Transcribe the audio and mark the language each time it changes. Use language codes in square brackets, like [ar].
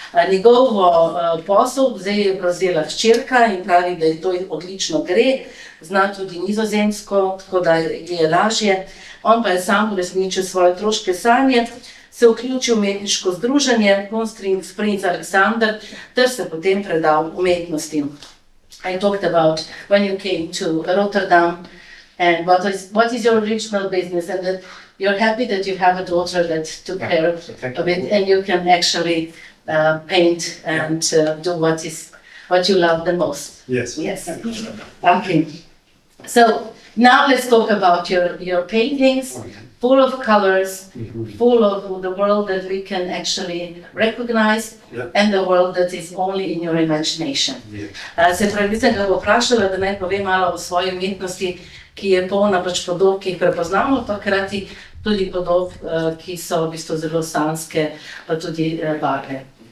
[sl] Njegov posel zdaj je prevzela hčerka in pravi, da je to odlično gre, zna tudi nizozemsko, tako da je lažje. On pa je sam uresničil svoje otroške sanje, se vključil v umetniško združenje Constrings Prince Alexander ter se potem predal umetnosti. [en] I talked about when you came to Rotterdam and what is your original business, and that you're happy that you have a daughter that took care of it and you can actually paint and do what you love the most. Yes. Yes. Okay. So now let's talk about your paintings, full of colors, full of the world that we can actually recognize, and the world that is only in your imagination. [sl] Se pravi, sem ga vprašala, da naj povem malo o svoji umetnosti, ki je polna pač podob, ki jih prepoznamo, pa hkrati tudi podob, ki so v bistvu zelo sanske, pa tudi barve.